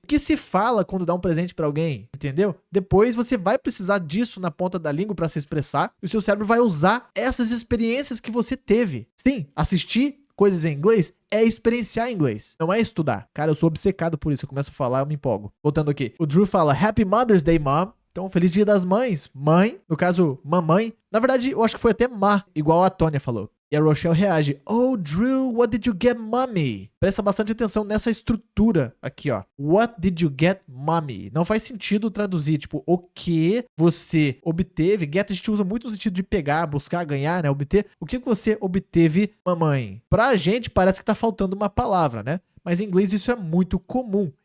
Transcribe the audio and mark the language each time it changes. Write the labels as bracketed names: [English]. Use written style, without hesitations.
[Portuguese] O que se fala quando dá um presente para alguém? Entendeu? Depois você vai precisar disso na ponta da língua para se expressar e o seu cérebro vai usar essas experiências que você teve. Sim, assistir coisas em inglês é experienciar inglês, não é estudar. Cara, eu sou obcecado por isso. Eu começo a falar, eu me empolgo. Voltando aqui. O Drew fala, [English] Happy Mother's Day, Mom. [Portuguese] Então, feliz dia das mães. Mãe, no caso, mamãe. Na verdade, eu acho que foi até má, igual a Tônia falou. E a Rochelle reage, [English] Oh, Drew, what did you get, mommy? [Portuguese] Presta bastante atenção nessa estrutura aqui, ó. [English] What did you get, mommy? [Portuguese] Não faz sentido traduzir, tipo, o que você obteve. Get a gente usa muito no sentido de pegar, buscar, ganhar, né? Obter. O que você obteve, mamãe? Pra gente, parece que tá faltando uma palavra, né? Mas em inglês isso é muito comum.